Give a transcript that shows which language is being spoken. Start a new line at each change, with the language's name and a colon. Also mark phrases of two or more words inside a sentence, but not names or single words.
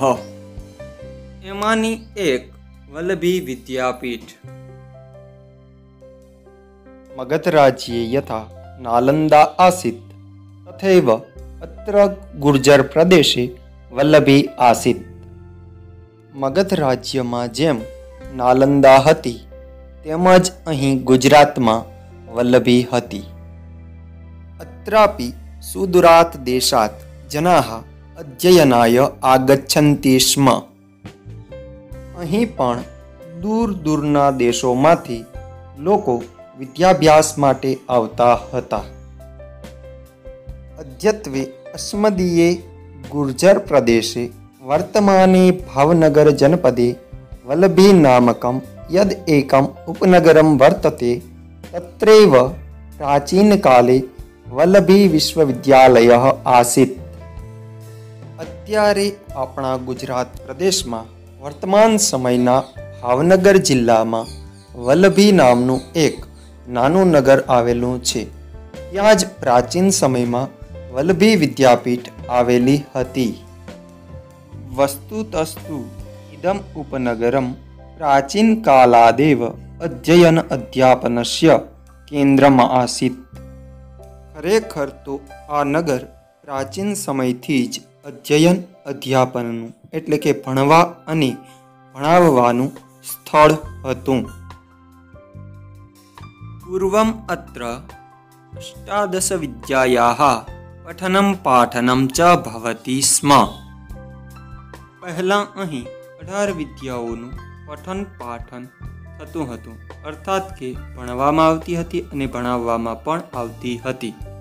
Gujarati: એમાંની એક વલ્લભી વિદ્યાપીઠ।
Sanskrit: मगध राज्ये यथा नालन्दा आसीत् तथैव अत्र गुर्जरप्रदेशे वल्लभी आसीत्।
Gujarati: મગધ રાજ્યમાં જેમ નાલંદા હતી તેમજ અહીં ગુજરાતમાં વલ્લભી હતી।
Sanskrit: અત્રાપि સુદૂરાત દેશાત જનાઃ અધ્યયનાય આગચ્છન્તિ સ્મ।
Gujarati: અહીં પણ દૂર દૂરના દેશોમાંથી લોકો વિદ્યાભ્યાસ માટે આવતા હતા।
Sanskrit: અદ્યત્વે અસ્મદીયે ગુર્જર પ્રદેશે वर्तमाने भावनगर जनपदे वल्लभी नामकं यद् एकम् उपनगरं वर्तते तत्रैव प्राचीनकाले वल्लभी विश्वविद्यालयः आसीत्।
Gujarati: અત્યારે આપણા ગુજરાત પ્રદેશમાં વર્તમાન સમયના ભાવનગર જિલ્લામાં વલ્લભી નામનું એક નાનું નગર આવેલું છે। ત્યાં જ પ્રાચીન સમયમાં વલ્લભી વિદ્યાપીઠ આવેલી હતી।
Sanskrit: वस्तुतस्तु इदम् उपनगरं प्राचीनकालादेव अध्ययन अध्यापनस्य केन्द्रम् आसीत्।
Gujarati: ખરેખર તો આ નગર પ્રાચીન સમયથી જ અધ્યયન अध्यापनનું એટલે કે ભણવા અને ભણાવવાનું સ્થળ હતું।
Sanskrit: પૂર્વમ અત્ર અષ્ટાદશ વિદ્યાયાઃ પઠनं પાઠनं ચ ભવતિ સ્મ।
Gujarati: પહેલાં અહીં 18 વિદ્યાઓનું પઠન પાઠન થતું હતું, અર્થાત કે ભણવામાં આવતી હતી અને ભણાવવામાં પણ આવતી હતી।